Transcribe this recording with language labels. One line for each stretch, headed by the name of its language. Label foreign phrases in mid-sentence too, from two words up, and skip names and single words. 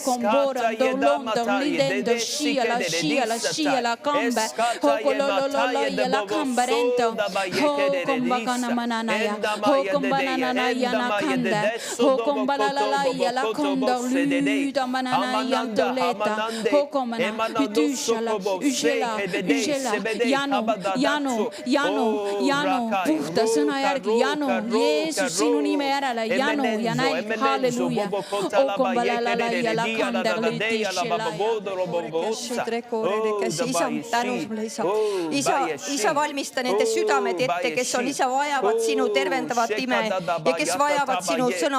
Estonian: borando londo lidendo scia la cambe hogolololoia la camberento hokombagana mananaya hokombananaya na kande hokombalalaya la kondo lyda mananaya toleta hokomana hydyshala ujela Janu puhta sõna järgi Janu Jeesus sinu nime järele Janu ja nälg halleluuja okombalalalaia la kander Isa, valmista nende südamed ette, kes on isa vajavad sinu tervendavat ime ja kes vajavad sinu sõna.